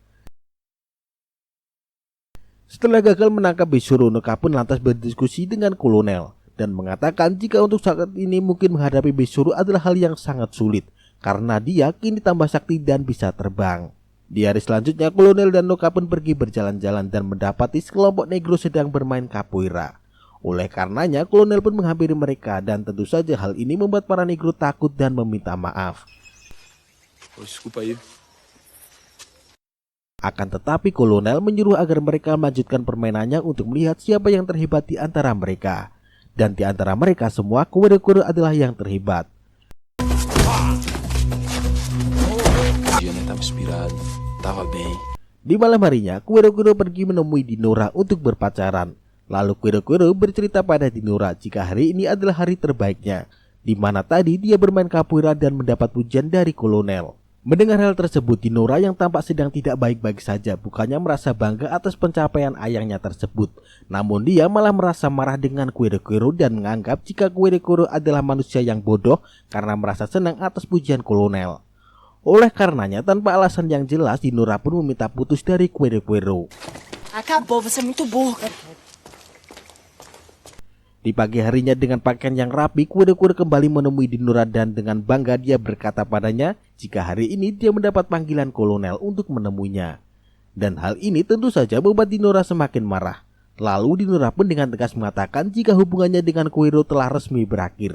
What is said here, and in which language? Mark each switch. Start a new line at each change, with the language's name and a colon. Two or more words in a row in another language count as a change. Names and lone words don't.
Indonesian: Setelah gagal menangkap Besoro, Noka pun lantas berdiskusi dengan kolonel dan mengatakan jika untuk saat ini mungkin menghadapi Besoro adalah hal yang sangat sulit karena dia kini tambah sakti dan bisa terbang. Di hari selanjutnya, kolonel dan Noka pun pergi berjalan-jalan dan mendapati sekelompok negro sedang bermain capoeira. Oleh karenanya, kolonel pun menghampiri mereka dan tentu saja hal ini membuat para negro takut dan meminta maaf.
Portuguese: Oh, desculpa aí.
Indonesian: Akan tetapi kolonel menyuruh agar mereka melanjutkan permainannya untuk melihat siapa yang terhebat di antara mereka. Dan di antara mereka semua, Quero-Quero adalah yang terhebat.
Portuguese: Dia nem tava inspirado, tava bem.
Indonesian: Di malam harinya, Quero-Quero pergi menemui Dinora untuk berpacaran. Lalu Quero-Quero bercerita pada Dinora jika hari ini adalah hari terbaiknya, di mana tadi dia bermain capoeira dan mendapat pujian dari kolonel. Mendengar hal tersebut, Dinora yang tampak sedang tidak baik-baik saja bukannya merasa bangga atas pencapaian ayahnya tersebut. Namun dia malah merasa marah dengan Quero-Quero dan menganggap jika Quero-Quero adalah manusia yang bodoh karena merasa senang atas pujian kolonel. Oleh karenanya, tanpa alasan yang jelas, Dinora pun meminta putus dari Quero-Quero.
Portuguese: Acabou, você é muito burro.
Indonesian: Di pagi harinya dengan pakaian yang rapi, Quero-Quero kembali menemui Dinora dan dengan bangga dia berkata padanya jika hari ini dia mendapat panggilan kolonel untuk menemuinya. Dan hal ini tentu saja membuat Dinora semakin marah. Lalu Dinora pun dengan tegas mengatakan jika hubungannya dengan Quero telah resmi berakhir.